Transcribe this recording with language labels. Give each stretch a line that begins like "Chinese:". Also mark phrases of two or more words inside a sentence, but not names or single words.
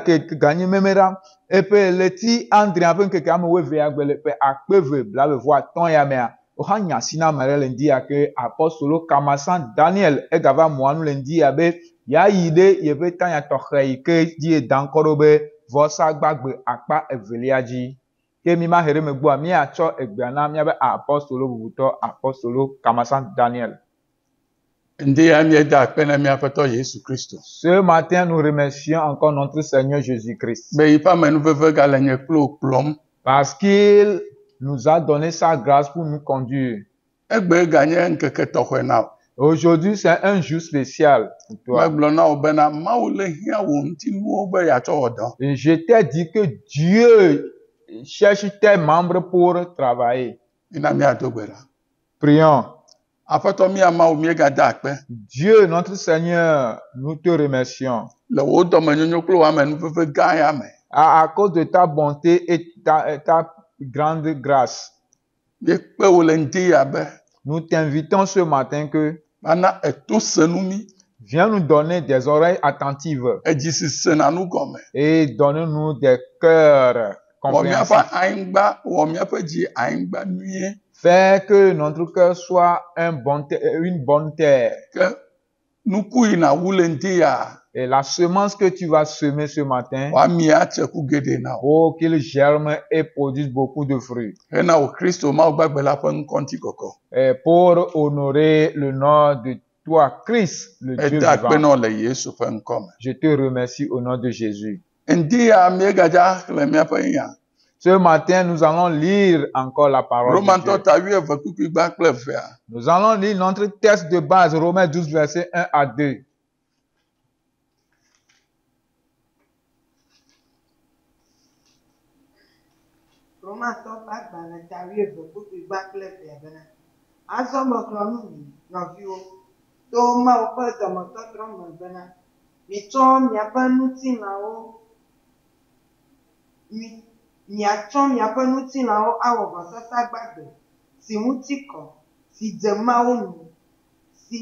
Ewe: ke ganye memera eƒe le ti andrea ƒe ŋkeke ame wuieve agbe le ƒe akpe eve blaeve-vɔ-atɔ̃ ya mea woxa nya si na ame ɖe le ŋdi ya ke apɔstolo Kamasan Daniel egava mɔa nu le ŋdi ya be ya yi ɖe yeƒe tanya tɔxɛ yi ke dzi eda ŋkɔ ɖo be vɔsa gbagbe akpa evelia dzi ke mi ma he ɖe megbea míatsɔ egbea na míabe apɔstolo bubutɔ apɔstolo Kamasan Daniel. Ŋdi ya míeda akpe na míaƒe Aƒetɔ Yesu Kristo.
French: Ce matin nous remercions encore notre Seigneur Jésus-Christ
Ewe: Be yiƒe amenuveve gale nye kplo kplɔm.
French: parce qu'il nous a donné sa grâce pour nous conduire.
Ewe: Egbe ganye ŋkeke tɔxɛ na wo.
French: Aujourd'hui, c'est un jour spécial pour toi.
Ewe: Megblɔ na wo bena Mawu le hiã wò ŋutinuwo be yeatsɔ wɔ dɔ.
French: Et je t'ai dit que Dieu cherche tes membres pour travailler.
Ewe: Mina míado gbe ɖa.
French: Prions.
Ewe: Aƒetɔ mía Mawu míegada akpe
French: Dieu, notre Seigneur, nous te remercions.
Ewe: le wò dɔmenyonyo kple wò amenuveve gã ya me.
French: À cause de ta bonté et ta grande grâce,
Ewe: Míekpe wò le ŋdi ya be
French: nous t'invitons ce matin que
Ewe: mana eto senu mí,
French: viens nous donner des oreilles attentives
Ewe: edzi si sena nu gɔme.
French: et donne-nous des cœurs
Ewe: Wɔ míaƒe
French: compréhensifs.
Ewe: anyigba, wɔ míaƒe dzi anyigba nyuie.
French: Fais que notre cœur soit une bonne terre.
Ewe: Ke nuku yina wu le ŋdi ya,
French: Et la semence que tu vas semer ce matin,
Ewe: wòami atse ku geɖe na wo.
French: oh, qu'il germe et produise beaucoup de fruits.
Ewe: Hena wò Kristo Mawu gbagbe la ƒe ŋkɔ ŋutikɔkɔ.
French: Et pour honorer le nom de toi, Christ, le Dieu
Ewe: Eda akpe
French: vivant.
Ewe: na wo le Yesu ƒe ŋkɔ me.
French: Je te remercie au nom de Jésus.
Ewe: Ŋdi ya míegadza xlẽ míaƒe nya.
French: Ce matin, nous allons lire encore la parole de
Ewe: Romantɔ
French: Dieu.
Ewe: ta 8 kpukpui gba kple evea.
French: Nous allons lire notre texte de base, Romains 12, versets 1 à 2.
Ewe: Romatɔ ƒe agbalẽ ta 12:8 bena azɔ megblɔ nu mi nɔviwo to Mawu ƒe dɔmetɔtrɔ me bena mitsɔ miaƒe ŋutilãwo miatsɔ miaƒe ŋutilãwo awɔ vɔsasa gbagbe si ŋuti kɔ si dze Mawu nu si